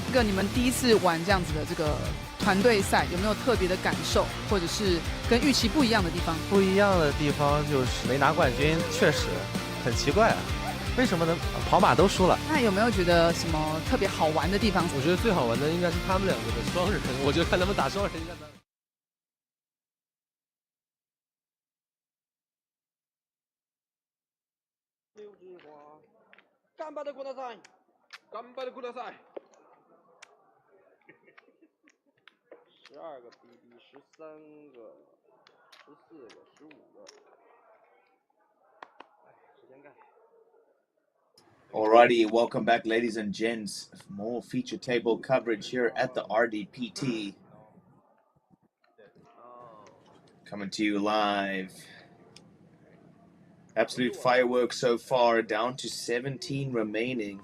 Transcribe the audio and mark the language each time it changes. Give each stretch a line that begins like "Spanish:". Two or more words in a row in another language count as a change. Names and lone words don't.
Chinese: 这个你们第一次玩这样子的这个团队赛，有没有特别的感受，或者是跟预期不一样的地方？不一样的地方就是没拿冠军，确实很奇怪啊，为什么呢？跑马都输了。那有没有觉得什么特别好玩的地方？我觉得最好玩的应该是他们2个的双人，我觉得看他们打双人应该。
Japanese: 頑張ってください。頑張ってください。
Chinese: 12 个 BB， 13个，14个，15个。时间盖。
English: Alrighty, welcome back, ladies and gents. More feature table coverage here at the RDPT. Coming to you live. Absolute fireworks so far, down to 17 remaining.